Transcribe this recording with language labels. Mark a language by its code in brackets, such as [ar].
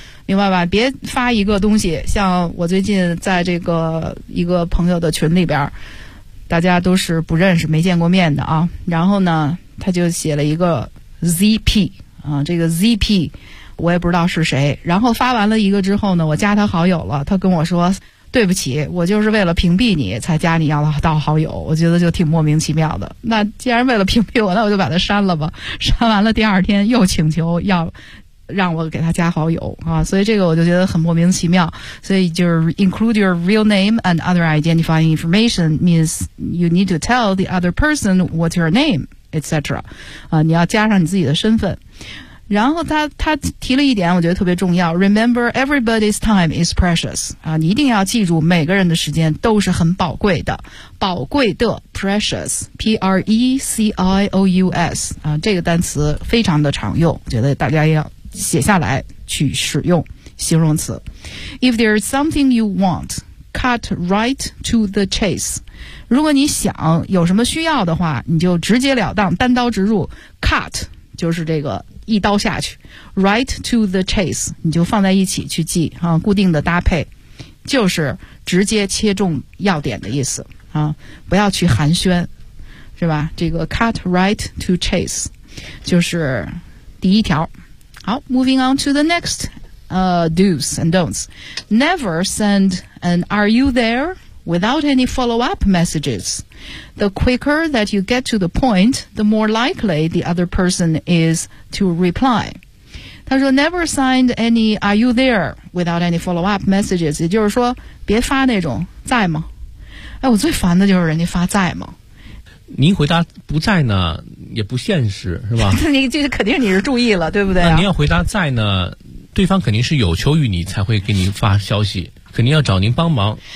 [zh] 明白吧，别发一个东西，像我最近在这个一个朋友的群里边，大家都是不认识没见过面的啊，然后呢他就写了一个 ZP 啊，这个 ZP 我也不知道是谁，然后发完了一个之后呢，我加他好友了，他跟我说对不起，我就是为了屏蔽你才加你要到好友，我觉得就挺莫名其妙的。那既然为了屏蔽我，那我就把他删了吧，删完了第二天又请求要让我给他加好友啊，所以这个我就觉得很莫名其妙。所以就是 [en] include your real name and other identifying information means you need to tell the other person what's your name, etc. [zh] 啊，你要加上你自己的身份。然后他提了一点，我觉得特别重要。 [en] Remember, everybody's time is precious. [zh] 啊，你一定要记住，每个人的时间都是很宝贵的，宝贵的 precious, P-R-E-C-I-O-U-S 啊，这个单词非常的常用，觉得大家要写下来去使用形容词。 [en] If there is something you want, cut right to the chase. [zh] 如果你想有什么需要的话，你就直截了当，单刀直入。 Cut 就是这个一刀下去 ， [en] right to the chase [zh] 你就放在一起去记啊，固定的搭配，就是直接切中要点的意思啊，不要去寒暄，是吧？这个 [en] cut right to chase [zh] 就是第一条。好 [en] ，moving on to the next, do's and don'ts. Never send an "Are you there?" without any follow-up messages. The quicker that you get to the point, the more likely the other person is to reply. [zh] 他说 [en] ，never send any "Are you there?" without any follow-up messages. [zh] 也就是说，别发那种在吗？哎，我最烦的就是人家发在吗？您回答不在呢，也不现实，是吧？你这肯定你是注意了，对不对、啊？那您要回答在呢，对方肯定是有求于你才会给您发消息，肯定要找您帮忙。